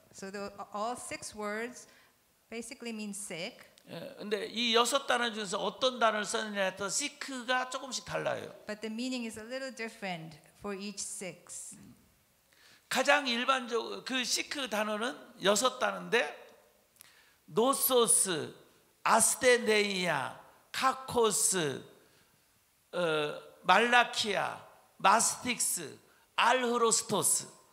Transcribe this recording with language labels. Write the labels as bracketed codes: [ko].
[en] So all 6 words basically mean sick. [ko] 근데 이 6단어 중에서 어떤 단어를 썼느냐에 따라 sick가 조금씩 달라요. [en] But the meaning is a little different for each 6. [ko] 가장 일반적 그 sick 단어는 6단어인데 노소스, 아스테네이아, 카코스, 말라키아, 마스틱스, 알흐로스토스.